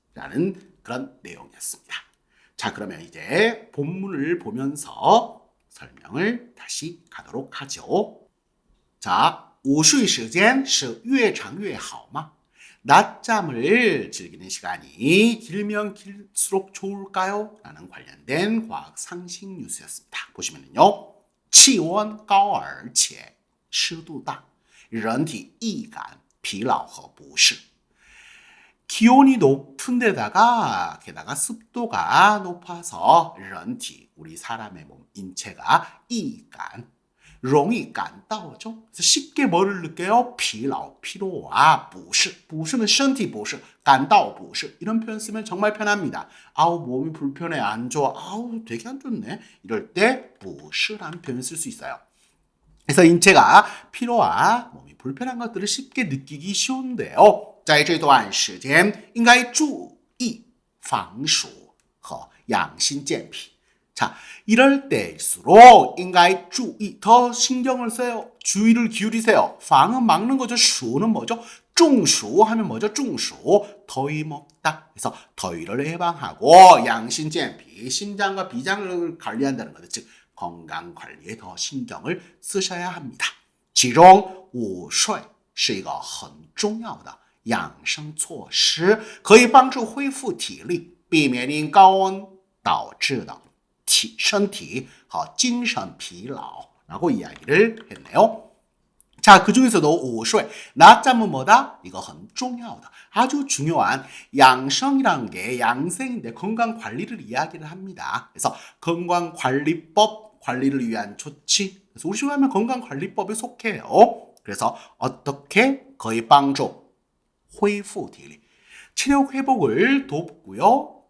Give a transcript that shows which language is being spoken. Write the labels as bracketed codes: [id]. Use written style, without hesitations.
[ko] 라는 그런 내용이었습니다. 자, 그러면 이제 본문을 보면서 설명을 다시 가도록 하죠. [zh] 자, 午睡时间是越长越好吗? [ko] 낮잠을 즐기는 시간이 길면 길수록 좋을까요? 라는 관련된 과학 상식 뉴스였습니다. 보시면요. [zh] 气温高而且湿度大人体易感疲劳和不适 [ko] 기온이 높은 데다가 게다가 습도가 높아서 人体 우리 사람의 몸 인체가 易感 [zh] 容易感到 [ko] 죠. 그래서 쉽게 뭐를 느껴요? [zh] 疲劳, [ko] 피로와 [zh] 不适. 不适는 身体不适, 感到不适. [ko] 이런 표현 쓰면 정말 편합니다. 아우 몸이 불편해, 안 좋아. 아우 되게 안 좋네. 이럴 때 不适라는 표현을 쓸 수 있어요. 그래서 인체가 피로와 몸이 불편한 것들을 쉽게 느끼기 쉬운데요. [zh] 在这段时间应该注意防暑和养心健脾. [ko] 자, 이럴 때일수록 [zh] 应该注意, [ko] 더 신경을 써요. 주의를 기울이세요. 방은 막는 거죠. 슈는 뭐죠? 中暑 하면 뭐죠? 中暑, 더위 먹다. 그래서 더위를 예방하고 양심健脾, 심장과 비장을 관리한다는 거죠. 즉 건강 관리에 더 신경을 쓰셔야 합니다. [zh] 其中午睡是一个很重要的养生措施，可以帮助恢复体力，避免因高温导致的身体和精神疲劳 [ko] 라고 이야기를 했네요. 자, 그 중에서도 午睡, 낮잠은 뭐다? 이거 [zh] 很重要的, [ko] 아주 중요한 양성이라는 게 양생인데 건강 관리를 이야기를 합니다. 그래서 건강관리법, 관리를 위한 조치. 그래서 우리 하면 건강관리법에 속해요. 그래서 어떻게 거의 [zh] 帮助恢复体力, [ko] 체력 회복을 돕고요.